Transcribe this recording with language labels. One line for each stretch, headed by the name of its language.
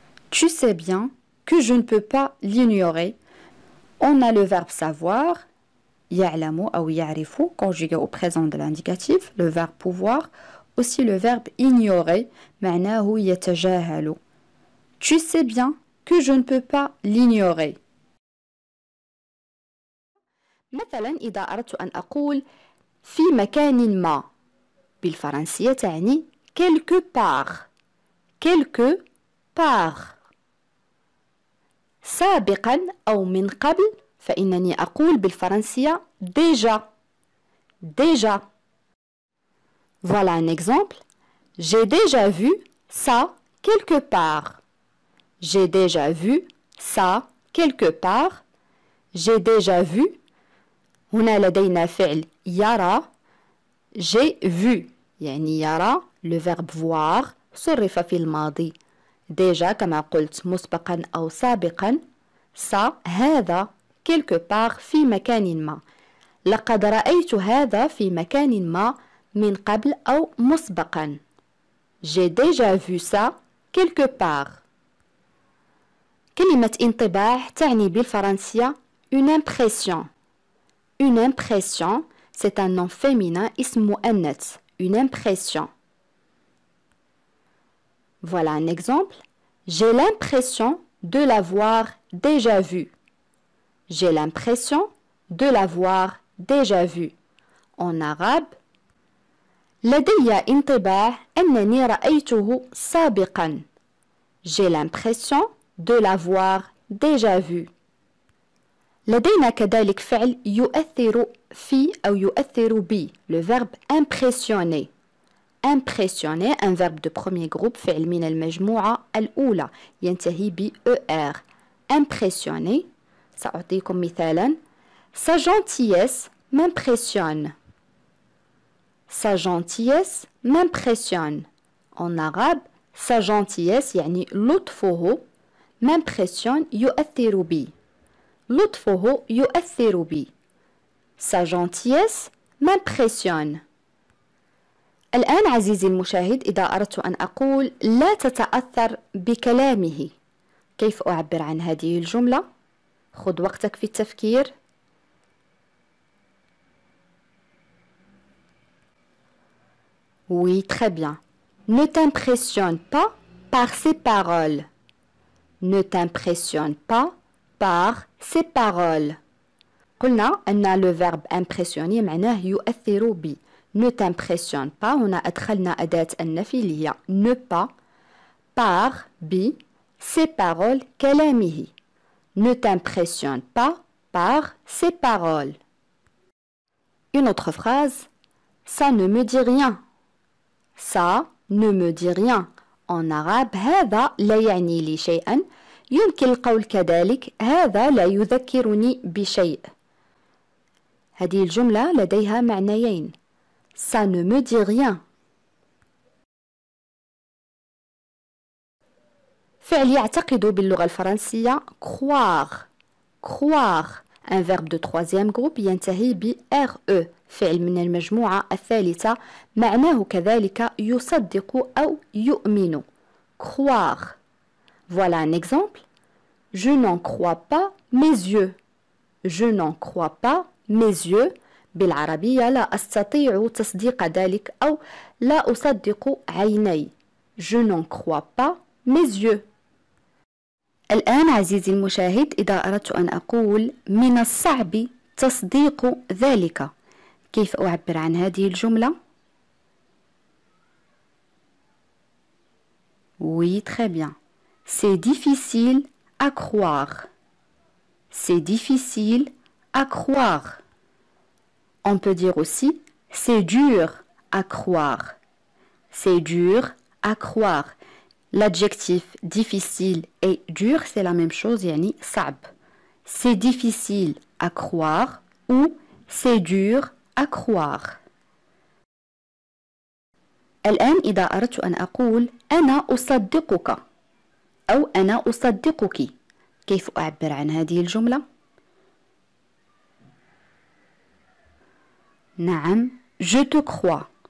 French: Tu sais bien que je ne peux pas l'ignorer. On a le verbe savoir,
Arabic: يعلم أو يعرف,
French: conjugué au présent de l'indicatif, le verbe pouvoir, aussi le verbe ignorer,
Arabic: معناه يتجاهل.
French: Tu sais bien que je ne peux pas l'ignorer.
Arabic: مثلا إذا أردت أن أقول في مكان ما بالفرنسية تعني
French: quelque part. quelque part.
Arabic: سابقا أو من قبل فإنني أقول بالفرنسية déjà.
French: déjà. Voilà un exemple. J'ai déjà vu ça quelque part. J'ai déjà vu ça quelque part. J'ai déjà vu.
Arabic: هنا لدينا فعل يرى.
French: J'ai vu
Arabic: يعني يرى
French: le verbe voir
Arabic: صرف في الماضي. déjà كما قلت مسبقا أو سابقا. ça هذا quelque part في مكان ما. لقد رأيت هذا في مكان ما من قبل أو مسبقا.
French: J'ai déjà vu ça quelque part.
Arabic: كلمة انطباع تعني بالفرنسية une impression.
French: Une impression, c'est un nom féminin
Arabic: اسم مؤنث.
French: Une impression. Voilà un exemple. J'ai l'impression de l'avoir déjà vu. J'ai l'impression de l'avoir déjà vu. En arabe,
Arabic: لدي انطباع أنني رأيته سابقا.
French: J'ai l'impression de l'avoir déjà vu.
Arabic: لدينا كذلك فعل يؤثر في أو يؤثر بي.
French: Le verbe impressionner. Impressionner, un verbe de premier groupe,
Arabic: فعل من المجموعة الأولى ينتهي ب
French: ER. Impressionner.
Arabic: سأعطيكم مثالا.
French: Sa gentillesse m'impressionne. Sa gentillesse m'impressionne. En arabe, sa gentillesse
Arabic: يعني لطفه
French: m'impressionne
Arabic: يؤثر بي. لطفه يؤثر بي.
French: Sa gentillesse m'impressionne.
Arabic: الآن عزيزي المشاهد إذا أردت أن أقول لا تتأثر بكلامه، كيف أعبر عن هذه الجملة؟ خذ وقتك في التفكير.
French: Oui, très bien. Ne t'impressionne pas par ses paroles. Ne t'impressionne pas par ses paroles.
Arabic: قلنا أن
French: le verbe impressionner
Arabic: معناه يؤثر ب.
French: Ne t'impressionne pas،
Arabic: هنا أدخلنا أداة النفي اللي هي
French: ne pas par
Arabic: ب
French: ses paroles
Arabic: كلامه.
French: Ne t'impressionne pas par ses paroles. Une autre phrase. Ça ne me dit rien. Ça ne me dit rien. En arabe
Arabic: هذا لا يعني لي شيئا. يمكن القول كذلك هذا لا يذكرني بشيء. هذه الجملة لديها معنيين.
French: Ça ne me dit rien.
Arabic: فعل يعتقد باللغة الفرنسية croire.
French: Croire. Un verbe de troisième groupe
Arabic: ينتهي ب
French: RE.
Arabic: فعل من المجموعة الثالثة معناه كذلك يصدق أو يؤمن.
French: Croire. Voilà un exemple. Je n'en crois pas mes yeux. Je n'en crois pas mes yeux.
Arabic: بالعربية لا أستطيع تصديق ذلك أو لا أصدق عيني.
French: Je n'en crois pas mes yeux.
Arabic: الآن عزيزي المشاهد إذا أردت أن أقول من الصعب تصديق ذلك، كيف أعبر عن هذه الجملة؟
French: Oui, très bien. C'est difficile à croire. C'est difficile à croire. On peut dire aussi c'est dur à croire. C'est dur à croire. L'adjectif difficile et dur, c'est la même chose, yani صعب. C'est difficile à croire ou c'est dur à croire.
Arabic: الآن إذا أردت أن أقول أنا أصدقك أو أنا أصدقك، كيف أعبر عن هذه الجملة؟ نعم،
French: je te crois.